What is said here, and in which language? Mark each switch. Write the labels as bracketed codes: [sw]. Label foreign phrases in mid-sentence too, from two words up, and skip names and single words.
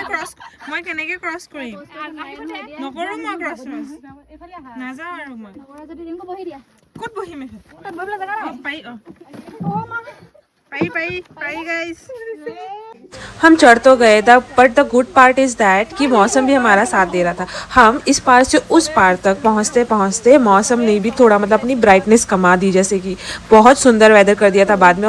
[as] ক্ৰছ কৰিম, নকৰো মই ক্ৰছ নাযাওঁ আৰু মই ক'ত বহিম [en] bye guys. [hi] हम चढ़ तो गए था, [en] but the good part is that [hi] कि मौसम भी हमारा साथ दे रहा था। हम इस पार से उस पार तक पहुँचते पहुँचते मौसम ने भी थोड़ा मतलब अपनी ब्राइटनेस कमा दी, जैसे कि बहुत सुंदर वेदर कर दिया था बाद में।